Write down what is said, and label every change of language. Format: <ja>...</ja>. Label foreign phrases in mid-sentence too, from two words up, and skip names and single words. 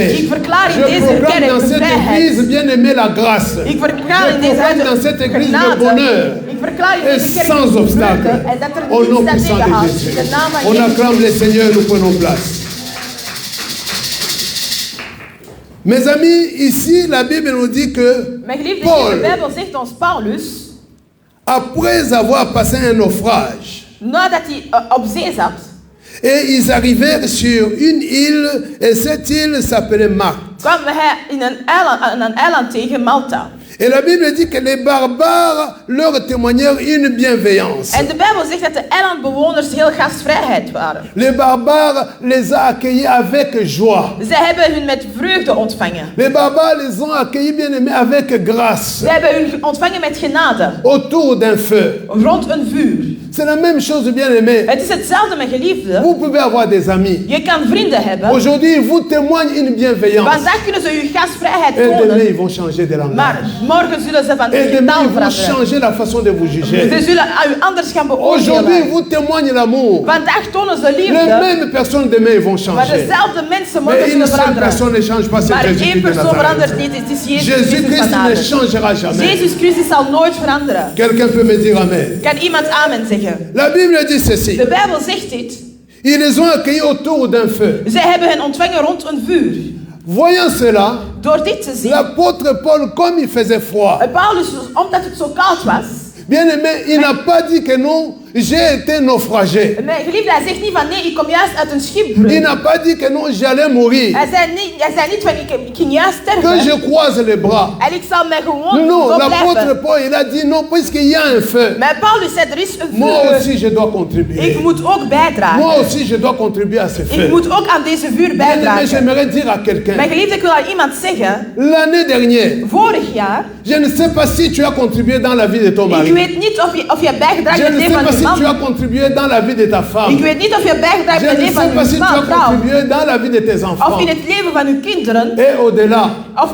<nl>Ik verklaar in</nl> <fr>Je</fr> <nl>deze</nl> <fr>proclame</fr> <nl>kerk</nl> <fr>dans</fr> <nl>de</nl> <fr>cette</fr> <nl>vrijheid.</nl> <fr>église, bien-aimé, la grâce.</fr> <nl>Ik verklaar</nl> <fr>Je</fr> <nl>in deze</nl> <fr>proclame dans cette église le bonheur.</fr> <nl>genade. Ik verklaar verklaar je</nl> <fr>et</fr> <nl>deze kerk</nl> <fr>sans obstacle.</fr> <nl>gebroken en dat er</nl> <fr>Au nom</fr> <nl>niets dat</nl> <fr>puissant de</fr> <nl>tegenhoudt.</nl> <fr>Jésus.</fr> <nl>In de naam van</nl> <fr>On</fr> <nl>Jezus.</nl> <fr>acclame le Seigneur, nous prenons place. Mes amis, ici, la Bible nous dit que</fr> <nl>Mijn geliefden,</nl> <fr>Paul,</fr> <nl>de Bijbel zegt ons Paulus,</nl> <fr>après avoir passé un naufrage,</fr> <nl>nadat hij op zee zat,</nl> <fr>et ils arrivèrent sur une île, et cette île s'appelait Malte.</fr> <nl>kwam hij in een eiland tegen Malta.</nl> <fr>Et la Bible dit que les barbares leur témoignèrent une bienveillance.</fr> <nl>En de Bijbel zegt dat de eilandbewoners heel gastvrijheid waren.</nl> <fr>Les barbares les a accueillis avec joie.</fr> <nl>Zij hebben hun met vreugde ontvangen.</nl> <fr>Les barbares les ont accueillis, bien aimés, avec grâce.</fr> <nl>Zij hebben hun ontvangen met genade.</nl> <fr>Autour d'un feu.</fr> <nl>Rond een vuur.</nl> <fr>C'est la même chose, bien aimé.</fr> <nl>Het is hetzelfde met geliefden.</nl> <fr>Vous pouvez avoir des amis.</fr> <nl>Je kan vrienden hebben.</nl> <fr>Aujourd'hui, ils vous témoignent une bienveillance.</fr> <nl>Vandaag kunnen ze je gastvrijheid</nl> <fr>Et demain,</fr> <nl>tonen.</nl> <fr>ils vont changer de langage.</fr> <nl>Maar morgen zullen ze van</nl> <fr>Et demain,</fr> <nl>taal</nl> <fr>ils vont</fr> <nl>veranderen.</nl> <fr>changer la façon de vous</fr> <nl>Ze</nl> <fr>juger.</fr> <nl>zullen u anders gaan</nl> <fr>Aujourd'hui, ils</fr> <nl>beoordelen.</nl> <fr>vous témoignent l'amour.</fr> <nl>Vandaag tonen ze</nl> <fr>Les</fr> <nl>liefde.</nl> <fr>mêmes personnes demain, ils vont</fr> <nl>Maar</nl> <fr>changer.</fr> <nl>dezelfde mensen</nl> <fr>Mais</fr> <nl>morgen</nl> <fr>une</fr> <nl>zullen</nl> <fr>seule personne</fr> <nl>veranderen.</nl> <fr>ne change pas, c'est</fr> <nl>Maar één</nl> <fr>Jésus-Christ de</fr> <nl>persoon verandert</nl> <fr>Nazareth.</fr> <nl>niet. Het is Jezus Christus</nl> <fr>Jésus-Christ</fr> <nl>van</nl> <fr>ne</fr> <nl>Nazareth.</nl> <fr>changera jamais.</fr> <nl>Jezus Christus zal nooit veranderen.</nl> <fr>Quelqu'un peut me dire amen.</fr> <nl>Kan iemand amen zeggen?</nl> <fr>La Bible dit ceci.</fr> <nl>De Bijbel zegt dit.</nl> <fr>Ils les ont accueillis autour d'un feu.</fr> <nl>Zij hebben hen ontvangen rond een vuur.</nl> <fr>Voyant cela,</fr> <nl>Door dit te zien,</nl> <fr>l'apôtre Paul, comme il faisait froid,</fr> <nl>Paulus, omdat het zo koud was,</nl> <fr>bien aimé, il n'a pas dit que non, j'ai été naufragé.</fr> <nl>mijn geliefde, hij zegt niet van nee, ik kom juist uit een</nl> <fr>Il</fr> <nl>schipbreuk.</nl> <fr>n'a pas dit que non, j'allais mourir.</fr> <nl>Hij zei niet van ik ging juist</nl> <fr>Que</fr> <nl>sterven.</nl> <fr>je croise les bras.</fr> <nl>En ik zal mij gewoon</nl> <fr>Non,</fr> <nl>zo</nl> <fr>l'apôtre</fr> <nl>blijven.</nl> <fr>Paul, il a dit non, puisqu'il y a un feu,</fr> <nl>Maar Paulus zei, er is een</nl> <fr>moi</fr> <nl>vuur.</nl> <fr>aussi je dois contribuer.</fr> <nl>Ik moet ook bijdragen.</nl> <fr>Moi aussi je dois contribuer à ce</fr> <nl>Ik</nl> <fr>feu.</fr> <nl>moet ook aan deze vuur</nl> <fr>Bien aimé,</fr> <nl>bijdragen.</nl> <fr>j'aimerais dire à quelqu'un,</fr> <nl>Mijn geliefde, ik wil aan iemand zeggen,</nl> <fr>l'année dernière,</fr> <nl>vorig jaar,</nl> <fr>je ne sais pas si tu as contribué dans la vie de ton</fr> <nl>ik</nl> <fr>mari.</fr> <nl>weet niet of je bijgedragen</nl> <fr>Je</fr> <nl>hebt</nl> <fr>ne</fr> <nl>in het</nl> <fr>sais</fr> <nl>leven</nl> <fr>pas</fr> <nl>van</nl> <fr>si</fr> <nl>je</nl> <fr>tu as</fr> <nl>man.</nl> <fr>contribué dans la vie de ta</fr> <nl>Ik</nl> <fr>femme.</fr> <nl>weet niet of je bijgedragen</nl> <fr>Je</fr> <nl>hebt in</nl> <fr>ne</fr> <nl>het leven</nl> <fr>sais</fr> <nl>van</nl> <fr>pas si</fr> <nl>je</nl> <fr>tu as</fr> <nl>vrouw.</nl> <fr>contribué dans la vie de tes</fr> <nl>Of in</nl> <fr>enfants.</fr> <nl>het leven van uw kinderen.</nl> <fr>Et au-delà,</fr> <nl>Of</nl>